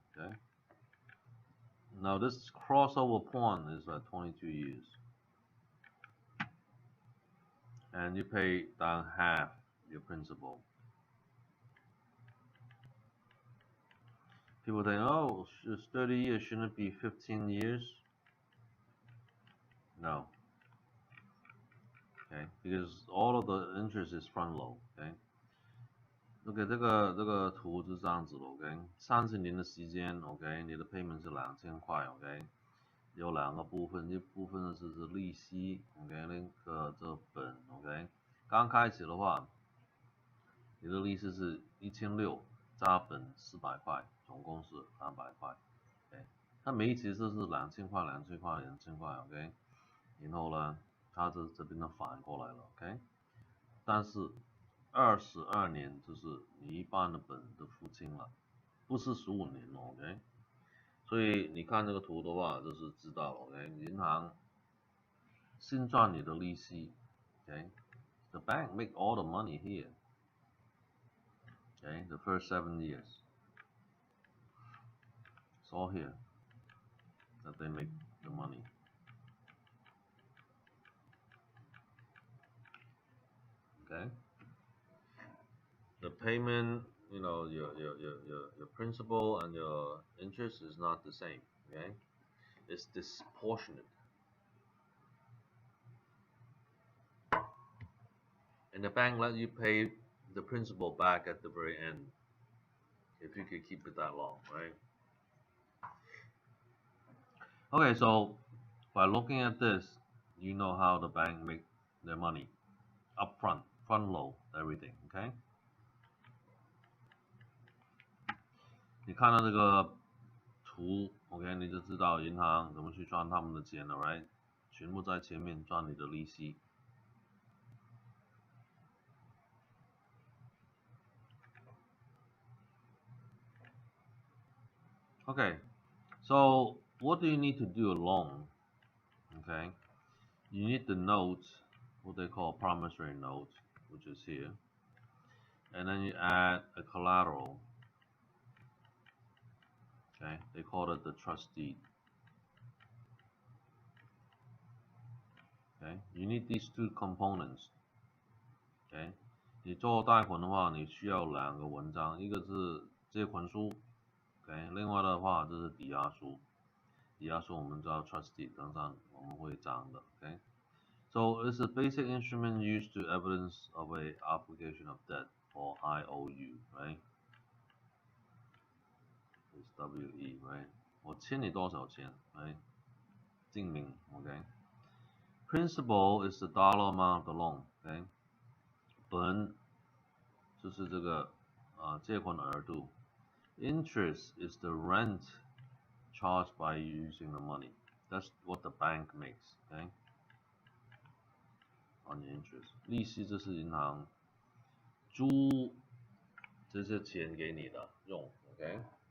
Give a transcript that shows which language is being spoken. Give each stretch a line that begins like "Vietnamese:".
English: Okay, now this crossover point is at 22 years, and you pay down half your principal. People think, oh, it's 30 years, shouldn't it be 15 years? No. Okay, because all of the interest is front load. Okay.
Chinese: OK，这个图是这样子的 ，OK，30年的时间 ，OK， 你的 payment 是2000块 ，OK， 有两个部分，一部分是利息 ，OK， 那个这本 ，OK， 刚开始的话，你的利息是1600加本400块，总共是300块 ，OK， 它每一期是2000块、2000块、2000块 ，OK， 然后呢，它这边呢反过来了 ，OK， 但是22年就是你一半的本都付清了，不是15年 ，OK， 所以你看这个图的话，就是知道了 ，OK， 银行
English: 先赚你的利息，OK，the bank make all the money here， OK，the first 7 years， it's all here that they make the money， OK。 The payment, you know, your principal and your interest is not the same, okay? It's disproportionate. And the bank let you pay the principal back at the very end, if you could keep it that long, right? Okay, so by looking at this, you know how the bank make their money upfront, front load everything, okay?
Chinese: 你看到这个图 ，OK， 你就知道银行怎么去赚他们的钱了 ，right？全部在前面赚你的利息。
English: Okay, so what do you need to do alone? Okay, you need the note, what they call promissory note, which is here, and then you add a collateral. Okay, they call it the trust deed. Okay, you need these two components.
Chinese: Okay， 你做贷款的话，你需要两个文章，一个是借款书 ，OK， 另外的话就是抵押书。
English: 抵押书我们知道 trustee， 等等我们会讲的，OK。So it's a basic instrument used to evidence of a obligation of debt or IOU, right? It's WE, right?
Chinese: 我欠你多少钱 ，right？
English: 证明，OK。Principal is the dollar amount of the loan, OK。
Chinese: 本就是这个借款的额度。
English: Interest is the rent charged by using the money. That's what the bank makes, okay? On your interest.
Chinese: 利息这是银行租这些钱给你的用 ，OK？